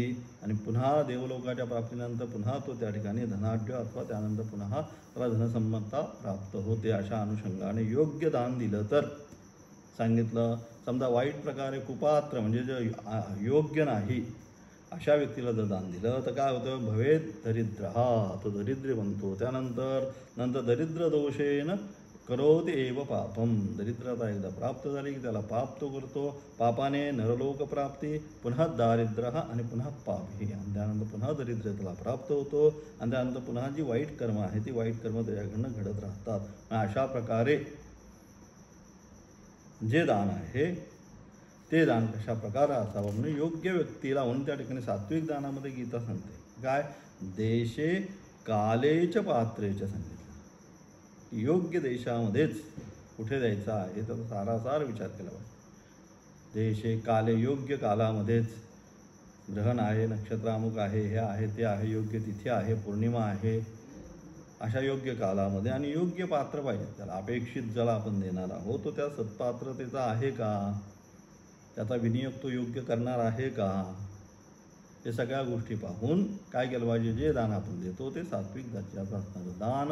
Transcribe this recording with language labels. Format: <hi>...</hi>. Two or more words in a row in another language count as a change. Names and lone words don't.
<mr>आणि पुन्हा देवलोकाच्या प्राप्तीनंतर पुन्हा तो त्या ठिकाणी धनाढ्य अथवा त्यानंतर पुन्हा त्याला धनसंपत्ता प्राप्त होते। अशा अनुषंगाने योग्य दान दिलं तर सांगितलं, समजा वाईट प्रकारे कुपात्र म्हणजे जे योग्य नाही अशा व्यक्तीला जर दान दिलं तर काय होतं,</mr> <sa>भवेत दरिद्रः,</sa> <mr>तो दरिद्री बनतो। नंतर</mr> <sa>दरिद्र दोषेन करोति एव पापम,</sa> <mr>दरिद्रता एकदा प्राप्त झाली की त्याला पाप तो करतो, पापाने नरलोक प्राप्ती, पुन्हा दारिद्र्य आणि पुन्हा पापही, आणि त्यानंतर पुन्हा दरिद्रतेला प्राप्त होतो। आणि त्यानंतर पुन्हा जी वाईट कर्म आहे ती वाईट कर्म त्याच्याकडनं घडत राहतात। अशा प्रकारे जे दान आहे ते दान कशा प्रकारे असावं म्हणून योग्य व्यक्तीला, म्हणून त्या ठिकाणी सात्विक दानामध्ये गीता सांगते काय,</mr> <sa>देशे कालेच पात्रेच</sa> <mr>सांगितलं, योग्य देशामध्येच कुठे द्यायचा आहे तर सारासार विचार केला पाहिजे।</mr> <sa>देशे काले,</sa> <mr>योग्य कालामध्येच, ग्रहण आहे, नक्षत्र अमुक आहे, हे आहे ते आहे, योग्य तिथी आहे, पौर्णिमा आहे, अशा योग्य कालामध्ये आणि योग्य पात्र पाहिजे त्याला। अपेक्षित ज्याला आपण देणार आहोत तो त्या सत्पात्रतेचा आहे का, त्याचा विनियोग तो योग्य करणार आहे का, हे सगळ्या गोष्टी पाहून काय केलं पाहिजे, जे दान आपण देतो ते सात्विक दर्जाचं असणारं दान।</mr>